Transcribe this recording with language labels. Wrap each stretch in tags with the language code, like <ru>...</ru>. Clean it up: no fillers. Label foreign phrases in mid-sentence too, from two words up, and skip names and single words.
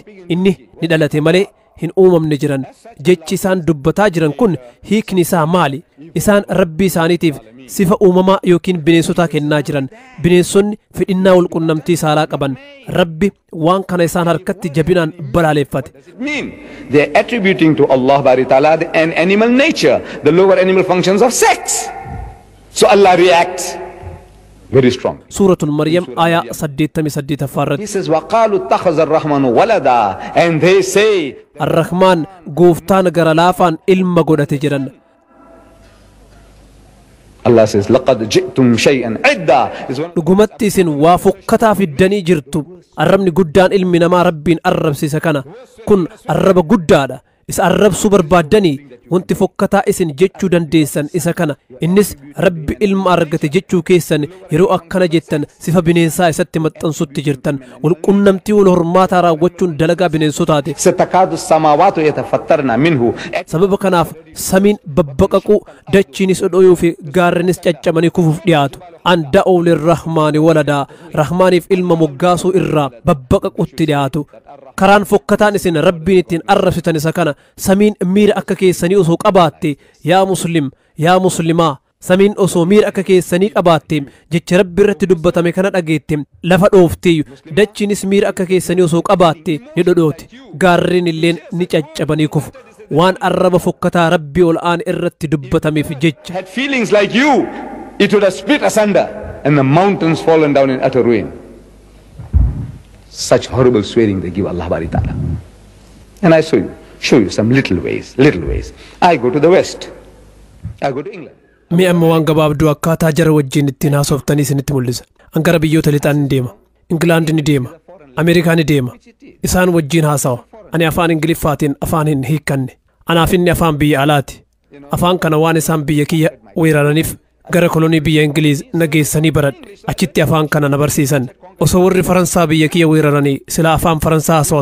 <om>Inni ni dhalate malee hin uumamne jiran. Jechi isaan dubbataa jiran kun hiikni isaa maali? Isaan Rabbii isaaniitiif sifa uumamaa yookiin bineensotaa kennaa jiran. Bineensonni fedhinnaa walqunnamtii saalaa qaban. Rabbi waan kana isaan harkatti jabinaan balaaleffate.</om> <en>They are attributing to Allah Bari Ta'ala an animal nature, the lower animal functions of sex. So Allah reacts very strong.</en> <om>Surah Al-Maryam ayah 88 farrat.</om> <en>He says</en> <ar>وَقَالُوا اتَّخَذَ الرَّحْمَنُ وَلَدًا,</ar> <en>and they say</en> <om>Ar-Rahman gooftaan gara laafaan ilma godhate jiran.</om> <en>Allah says</en> <ar>لَقَدْ جِئْتُمْ شَيْئًا عِدًّا.</ar> <om>Dhugumatti isin waa fokkataa fiddanii jirtu. Arrabni guddaan ilmi namaa Rabbiin arrabsiisa kana. Kun arraba guddaadha. Isa arrabsuu barbaaddanii wanti fokkataa isin jechuu dandeessan isa kana. Innis Rabbi ilma argate jechuu keessan yeroo akkana jettan sifa bineensaa isatti maxxansutti jirtan. Walqunnamtii wal hormaataa raawwachuun dalagaa bineensotaati.</om> <ar>ستكاد السماوات يتفطرن منه.</ar> <om>Sababa kanaaf samiin babbaqaquu dachiinis odhooyuu fi gaarrenis caccabanii kufuuf dhiyaatu.</om> <ar>أن دعوا للرحمن ولدا</ar> <om>rahmaaniif ilma moggaasuu irraa babbaqaqutti dhiyaatu karaan fokkataan isin rabbiin ittiin arrabsitan isa kana samiin miira akka keessanii osoo qabaatte yaa muslim yaa muslimaa samiin osoo miira akka keessanii qabaatte jecha rabbi irratti dubbatame kana dhageette lafa dhoofteeyyu dachiinis miira akka keessanii osoo qabaatte ni dhodhoote gaarreen illeen ni caccabanii kufu waan arraba fokkataa rabbii ol aan irratti dubbatameef jecha</om> <en>had feelings like you, it would have split asunder and the mountains fallen down in utter ruin. Such horrible swearing they give Allah Bari Ta'ala. And I show you some little ways. I go to the West. I go to England.</en> <om>mi amma waan gabaabduu akkaataa jara wajjin ittiin haasoftanii isinitti mul'isa an gara biyyoota lixaan ni deema Ingilaand ni deema Ameerikaa ni deema isaan wajjin haasawa ani afaan Ingiliffaatiin afaan hin hiikkanne anaaf inni afaan biyya alaati afaan kana waan isaan biyya kiyya weeraraniif gara kolonii biyya Ingiliiz nageessanii baradhe achitti afaan kana na barsiisan osoo warri Faransaa biyya kiyya weeraranii sila afaan Faransaa haasawa</om>